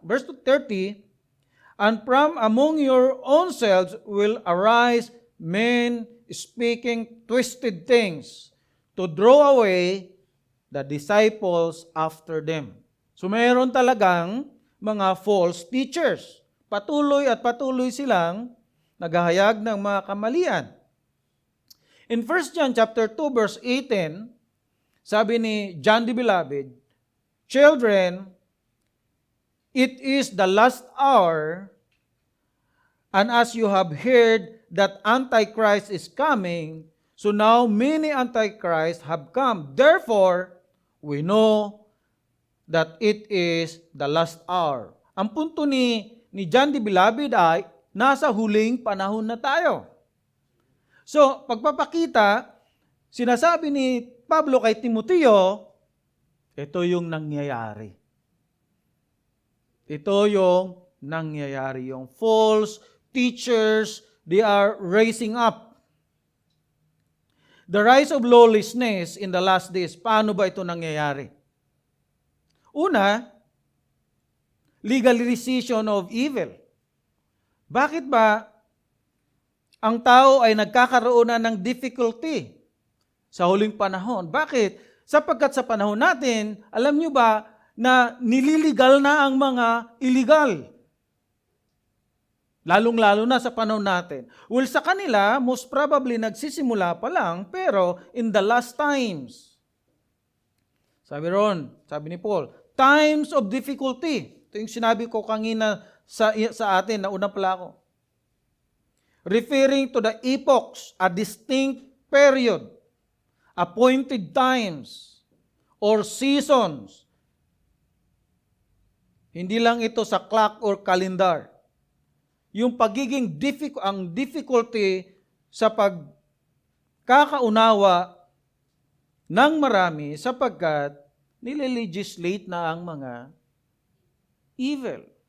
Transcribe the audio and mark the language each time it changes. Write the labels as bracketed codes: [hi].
[en] Verse 30, and from among your own selves will arise men speaking twisted things to draw away the disciples after them. [tl] So mayroon talagang mga false teachers. patuloy at patuloy silang naghahayag ng mga kamalian. [en] In 1 John chapter 2 verse 18, sabi ni John the Beloved, "Children, it is the last hour, and as you have heard that Antichrist is coming, so now many Antichrists have come. Therefore, we know that it is the last hour." [tl] Ang punto ni John the Beloved ay, nasa huling panahon na tayo. So, pagpapakita, sinasabi ni Pablo kay Timoteo, ito yung nangyayari. Ito yung nangyayari. [en] Yung false teachers, they are raising up. The rise of lawlessness in the last days. [tl] Paano ba ito nangyayari? Una, [en] legalization of evil. [tl] Bakit ba ang tao ay nagkakaroon na ng difficulty sa huling panahon? Bakit? Sapagkat sa panahon natin, alam nyo ba na nililigal na ang mga illegal? Lalong-lalo na sa panahon natin. Well, sa kanila, most probably nagsisimula pa lang, pero [en] in the last times, [tl] sabi ni Paul, [en] times of difficulty. [tl] Ito yung sinabi ko kanina sa atin, nauna pala ako. [en] Referring to the epochs, a distinct period, appointed times, or seasons. [tl] Hindi lang ito sa clock or calendar. Yung pagiging difficulty sa pagkakaunawa ng marami sapagkat nilelegislate na ang mga evil.